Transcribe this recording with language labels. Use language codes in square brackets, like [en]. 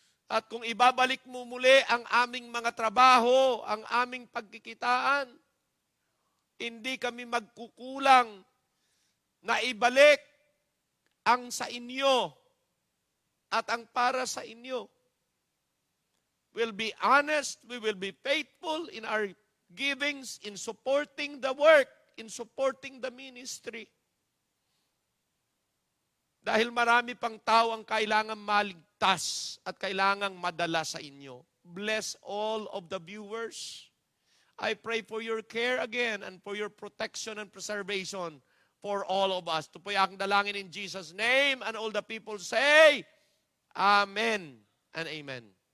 [tl] At kung ibabalik mo muli ang aming mga trabaho, ang aming pagkikitaan, hindi kami magkukulang na ibalik ang sa inyo at ang para sa inyo. [en] We'll be honest, we will be faithful in our givings, in supporting the work, in supporting the ministry. [tl] Dahil marami pang tao ang kailangang maligtas at kailangang madala sa inyo. [en] Bless all of the viewers. I pray for your care again and for your protection and preservation for all of us. [tl] Ito po yung aking dalangin [en] in Jesus' name, and all the people say, Amen and Amen.